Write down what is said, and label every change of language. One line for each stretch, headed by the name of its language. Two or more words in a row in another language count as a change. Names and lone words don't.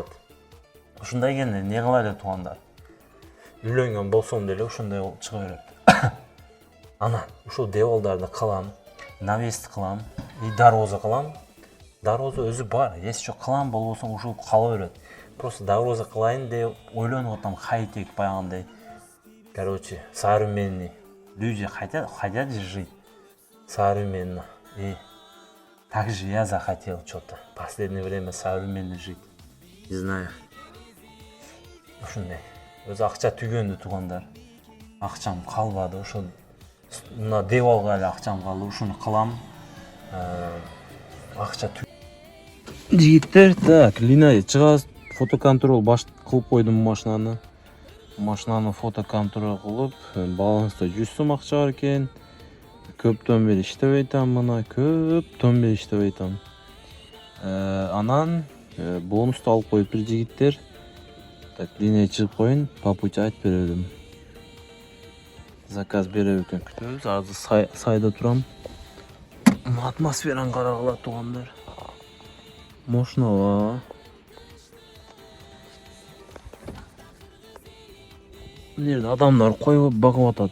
Kyrgyz: Ушундай экен, эмне кылайлы туугандар? Үйлөнгөн болсом деле ушундай болуп чыга берет. Анан ушул девалдарды кылам, навести кылам, дароза кылам. Дароза өзү бар, если жок кылам болбосо ушул кала берет. Просто дароза кылайын деп ойлонуп атам, хай-тек баягындай.
Russian: Короче, современный. Люди хотят жить современно. И также я захотел что-то. В последнее время современно жить. Не знаю.
Kyrgyz: Ушундай. Өзү акча түгөндү туугандар. Акчам калбады, ошо мына девалга эле акчам калды, ушуну кылам. Акча жигиттер, так, Лина чыгабыз. Фотоконтроль баш кылып койдум машинаны. Машинаны фотоконтроль кылып, баланста 100 сом акча бар экен. Көптөн бери иштебей атам, мына көптөн бери иштебей атам. Анан бонусту алып коюптур жигиттер. Так, Линия чыгып коюн,
Russian: по пути
Kyrgyz: айтып бердим. Заказ берип экен, күтөбүз. Азыр сайда турам. Атмосфераны карагыла туугандар. Мощно. Мына жерде адамдар коюп багып атат.